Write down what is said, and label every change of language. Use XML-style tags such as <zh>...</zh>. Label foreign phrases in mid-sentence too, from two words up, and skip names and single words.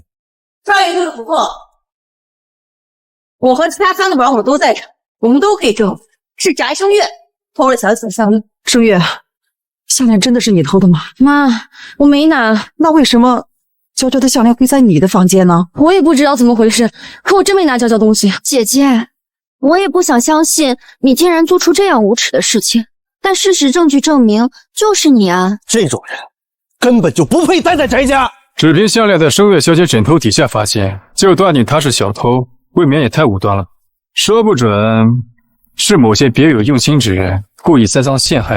<zh>上一次的不错，我和其他3个保姆都在场，我們都可以證實是翟聲月偷了小紫的項鏈。聲月，項鏈真的是你偷的嗎？媽，我沒拿。那為什麼嬌嬌的項鏈會在你的房間呢？我也不知道怎麼回事，可我真沒拿嬌嬌東西。姐姐，我也不想相信你竟然做出這樣無恥的事情，但事實證據證明就是你啊！這種人根本就不配待在翟家。只憑項鏈在聲月小姐枕頭底下發現，就斷定她是小偷，未免也太武斷了。說不準是某些別有用心之人故意栽贓陷害的。</zh>